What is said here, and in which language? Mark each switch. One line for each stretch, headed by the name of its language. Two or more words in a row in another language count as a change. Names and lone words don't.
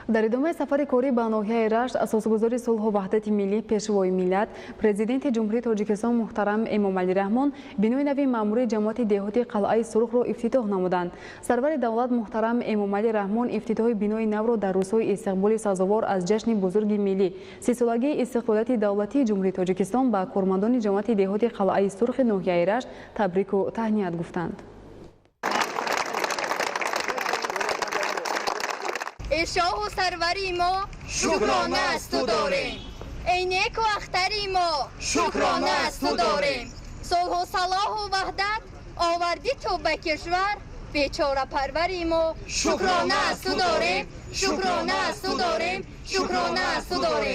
Tajik: дар идомаи сафари корӣ ба ноҳияи рашт асосгузори сулҳу ваҳдати миллӣ пешвои миллат президенти ҷумҳурии тоҷикистон муҳтарам эмомалӣ раҳмон бинои нави маъмурии ҷамоати деҳоти қалъаи сурхро ифтитоҳ намуданд. Сарвари давлат муҳтарам эмомалӣ раҳмон ифтитоҳи бинои навро дар рӯзҳои истиқболи сазовор аз ҷашни бузурги миллӣ сисолагии истиқлолияти давлатии ҷумҳурии тоҷикистон ба кормандони ҷамоати деҳоти қалъаи сурхи ноҳияи рашт табрику таҳният гуфтанд.
Persian: ای شاه و سروری ما شکرانه از تو داریم، ای نیک و اختری ما شکرانه از تو داریم. صلح و صلاح و وحدت آوردی تو به کشور، بیچاره پروری ما شکرانه از تو داریم، شکرانه از تو داریم، شکرانه از تو داریم.